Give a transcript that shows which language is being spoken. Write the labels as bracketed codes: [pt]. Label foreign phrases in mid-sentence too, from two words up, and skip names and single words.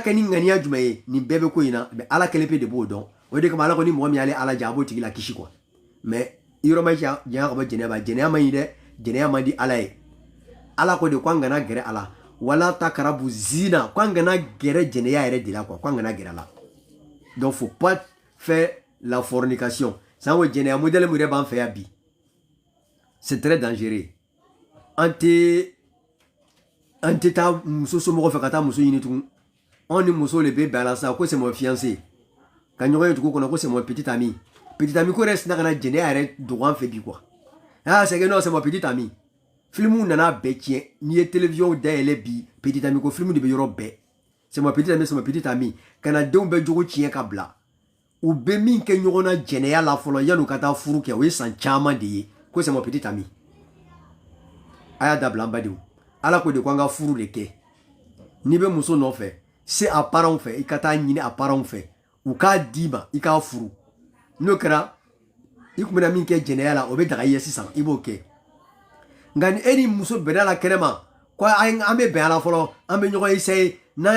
[bm] kɛ ni ŋaniya jumɛn ye nin bɛɛ bɛ ko in na mais ala kelen pe de b'o dɔn o de kama ala ko ni mɔgɔ min y'ale ala ja a b'o tigi la kisi [fr] quoi mais [bm] i yɔrɔ ma janya ka bɔ jɛnɛya ma jɛnɛya man ɲi dɛ jɛnɛya man di ala ye ala ko de ko an kana gɛrɛ ala wala ta karabu zina ko an kana gɛrɛ jɛnɛya yɛrɛ de la quoi ko an kana gɛrɛ la [fr] donc faut pas faire la fornication [bm] sango jɛnɛya modèle min yɛrɛ b'an fɛ yan bi [fr] c'est très dangereux [bm] an tɛ taa muso somɔgɔ fɛ ka taa muso ɲini tugun anw ni muso de bɛ bɛn a la sisan ko [fr] c'est mon fiancé [bm] ka ɲɔgɔn ye dugu kɔnɔ ko [fr] c'est mon petit ami [bm] ko yɛrɛ sina ka na jɛnɛya yɛrɛ dogo an fɛ bi quoi [fr] ah c'est que non c'est mon petit ami [bm] film nana bɛɛ tiɲɛ n'i ye télévision dayɛlɛ bi [fr] petit ami [bm] ko film de bɛ yɔrɔ bɛɛ [fr] c'est mon petit ami [bm] ka na denw bɛɛ jogo tiɲɛ ka bila u bɛ min kɛ ɲɔgɔn na jɛnɛya la fɔlɔ yan'u ka taa furu kɛ o ye san caman de ye ko [fr] c'est mon petit ami [bm] aya dabla an badenw ala ko de ko an ka furu de kɛ n'i bɛ muso nɔfɛ se a parents fɛ i ka taa ɲini a parents fɛ u k'a d'i ma i k'a furu n'o kɛra i kun bɛna min kɛ jɛnɛya la o bɛ daga i ye sisan i b'o kɛ nka ni e ni muso bɛnna la kɛnɛ ma ko an bɛ bɛn a la fɔlɔ an bɛ ɲɔgɔn essayer n'an y'a